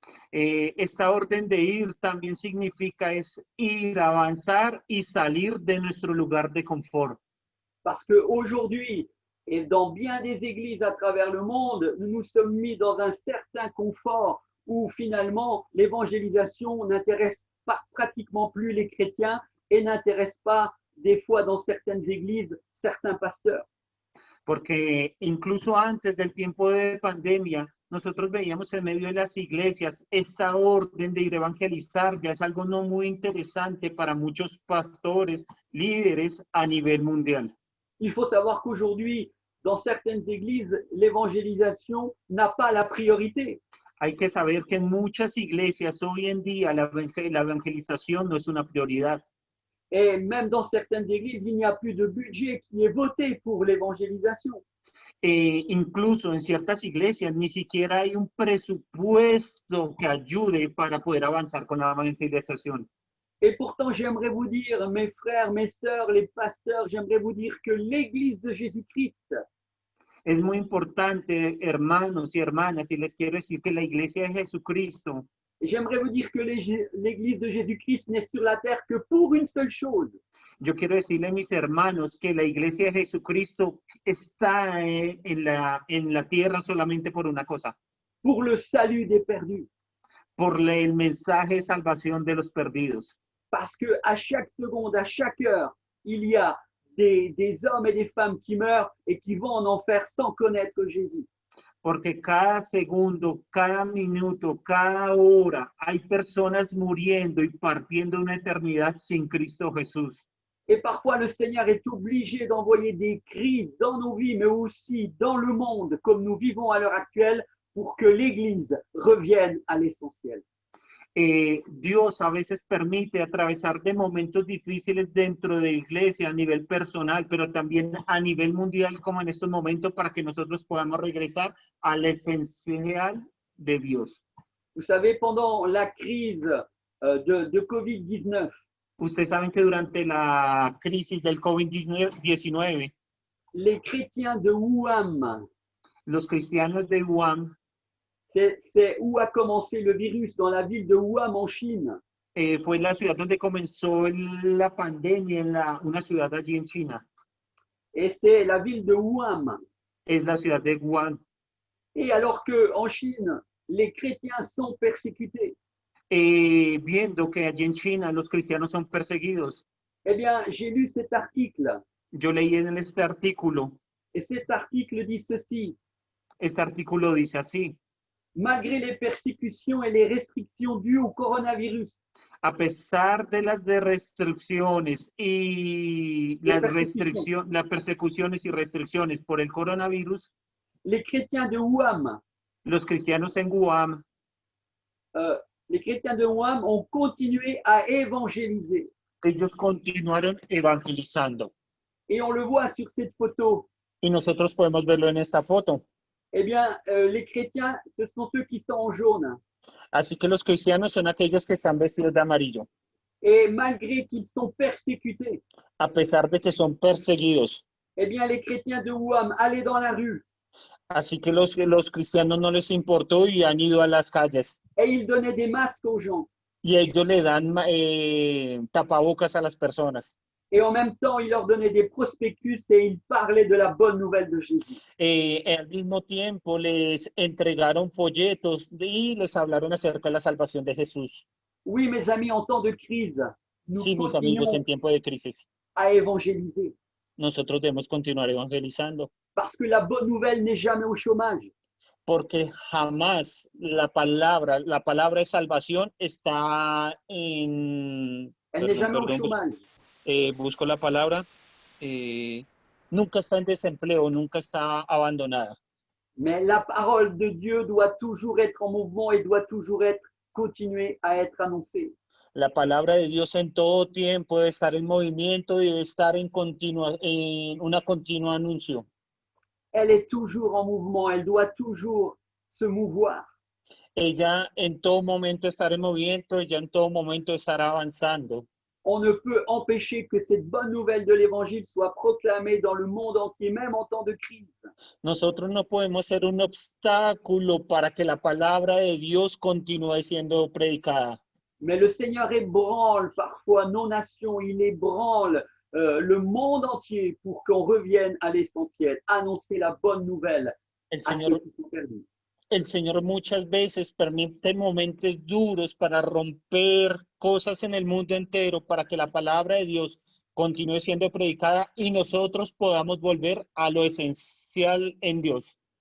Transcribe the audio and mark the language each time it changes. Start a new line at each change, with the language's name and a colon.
Spanish: Esta orden de ir también significa es ir, avanzar y salir de nuestro lugar de confort.
French: Parce qu'aujourd'hui, et dans bien des églises à travers le monde, nous nous sommes mis dans un certain confort où finalement l'évangélisation n'intéresse pas pratiquement plus les chrétiens et n'intéresse pas des fois dans certaines églises certains pasteurs.
Spanish: Porque incluso antes del tiempo de pandemia, nosotros veíamos en medio de las iglesias esta orden de ir a evangelizar, ya es algo no muy interesante para muchos pastores, líderes a nivel mundial.
French: Il faut savoir qu'aujourd'hui, dans certaines églises, l'évangélisation n'a pas la priorité.
Spanish: Hay que saber que en muchas iglesias hoy en día la evangelización no es una prioridad.
French: Et même dans certaines églises, il n'y a plus de budget qui est voté pour l'évangélisation.
Spanish: Incluso en ciertas iglesias ni siquiera hay un presupuesto que ayude para poder avanzar con la evangelización.
French: Et pourtant, j'aimerais vous dire, mes frères, mes sœurs, les pasteurs, j'aimerais vous dire que l'Église de Jésus-Christ,
Spanish: Es muy importante, hermanos y hermanas, y les quiero decir que la iglesia de Jesucristo,
French: j'aimerais vous dire que l'Église de Jésus-Christ n'est sur la terre que pour une seule chose,
Spanish: yo quiero decirle a mis hermanos que la iglesia de Jesucristo está en la tierra solamente por una cosa,
French: pour le salut des perdus.
Spanish: por el mensaje de salvación de los perdidos.
French: Parce qu'à chaque seconde, à chaque heure, il y a des hommes et des femmes qui meurent et qui vont en enfer sans connaître Jésus.
Spanish: Porque cada segundo, cada minuto, cada hora hay personas muriendo y partiendo una eternidad sin Cristo Jesús.
French: Et parfois, le Seigneur est obligé d'envoyer des crises dans nos vies, mais aussi dans le monde, comme nous vivons à l'heure actuelle, pour que l'Église revienne à l'essentiel.
Spanish: Dios a veces permite atravesar de momentos difíciles dentro de la iglesia a nivel personal, pero también a nivel mundial, como en estos momentos, para que nosotros podamos regresar al esencial de Dios.
French: Vous savez, pendant la crise de COVID-19,
Spanish: Ustedes saben que durante la crisis del COVID-19,
French: les chrétiens de Wuhan,
Spanish: los cristianos de Wuhan,
French: c'est où a commencé le virus, dans la ville de Wuhan en Chine.
Spanish: fue la ciudad donde comenzó la pandemia, una ciudad allí en China.
French: Et c'est la ville de Wuhan.
Spanish: Es la ciudad de Wuhan.
French: Et alors qu'en Chine, les chrétiens sont persécutés,
Spanish: Viendo que allí en China los cristianos son perseguidos,
French: eh bien, j'ai lu cet article.
Spanish: yo leí en este artículo,
French: Et cet article dit ceci.
Spanish: este artículo dice así:
French: Malgré les persécutions et les restrictions dues au coronavirus,
Spanish: a pesar de las restricciones y las persecuciones y restricciones por el coronavirus,
French: les chrétiens de Wuhan,
Spanish: los cristianos en Wuhan,
French: les chrétiens de Wuhan ont continué à évangéliser.
Spanish: ellos continuaron evangelizando.
French: Et on le voit sur cette photo.
Spanish: Y nosotros podemos verlo en esta foto.
French: Eh bien, les chrétiens, ce sont ceux qui sont en jaune.
Spanish: Así que los cristianos son aquellos que están vestidos de amarillo,
French: Et malgré qu'ils sont persécutés,
Spanish: a pesar de que son perseguidos.
French: eh bien, les chrétiens de Wuhan allaient dans la rue
Spanish: Así que los cristianos no les importó y han ido a las calles.
French: et ils donnaient des masques aux gens.
Spanish: Y ellos le dan tapabocas a las personas.
French: Et en même temps, ils leur donnaient des prospectus et ils parlaient de la bonne nouvelle de Jésus.
Spanish: Al mismo tiempo les entregaron folletos y les hablaron acerca de la salvación de Jesús.
French: Oui, mes amis, en temps de crise, nous
Spanish: Sí, mis amigos, en
French: continuons
Spanish: tiempo de crisis,
French: à évangéliser
Spanish: nosotros debemos continuar evangelizando,
French: parce que la bonne nouvelle n'est jamais au chômage.
Spanish: porque jamás la palabra de salvación está en...
French: Elle n'est
Spanish: Perdón,
French: jamais au
Spanish: perdón,
French: chômage.
Spanish: busco la palabra. Nunca está en desempleo, nunca está abandonada.
French: Mais la parole de Dieu doit toujours être en mouvement et doit toujours continuer à être annoncée.
Spanish: La palabra de Dios en todo tiempo debe estar en movimiento y debe estar en una continua anuncio.
French: Elle est toujours en mouvement, elle doit toujours se mouvoir.
Spanish: Ella en todo momento estar en movimiento, ella en todo momento estar avanzando.
French: On ne peut empêcher que cette bonne nouvelle de l'évangile soit proclamée dans le monde entier, même en temps de crise.
Spanish: Nosotros no podemos ser un obstáculo para que la palabra de Dios continúe siendo predicada.
French: Mais le Seigneur ébranle parfois nos nations, il ébranle le monde entier pour qu'on revienne à l'essentiel, annoncer la bonne nouvelle
Spanish: El
French: à
Spanish: Señor,
French: ceux qui sont perdus.
Spanish: el Señor muchas veces permite momentos duros para romper cosas en el mundo entero, para que la palabra de Dios continúe siendo predicada y nosotros podamos volver a lo esencial en Dios.